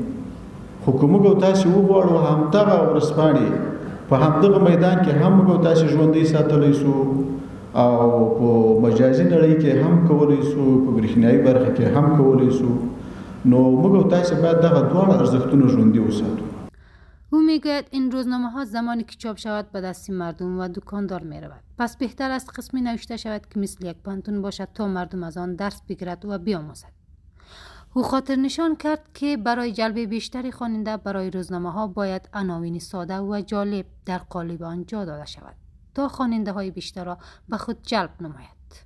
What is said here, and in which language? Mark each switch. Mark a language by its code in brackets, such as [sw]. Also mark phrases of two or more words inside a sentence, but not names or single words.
[ps] خو که موږ تاسې وغواړو همدغه ورځپاڼې په همدغه میدان کې هم موږ تاسې ژوندی ساتلی سو او په مجازي نړۍ کې هم کولی سو، په برېښنایي برخه کې هم کولی سو، نو موږ تاسې باید دغه دواړه ارزښتونه ژوندي وساتو. [fa] او میگوید این روزنامه ها زمانی که چاپ شود به دست مردم و دکاندار می رود، پس بهتر است قسمی نوشته شود که مثل یک پانتون باشد تا مردم از آن درس بگیرد و بیاموزد. او خاطر نشان کرد که برای جلب بیشتری خواننده برای روزنامه ها باید عناوین ساده و جالب در قالب آن جا داده شود تا خواننده های بیشتر را به خود جلب نماید.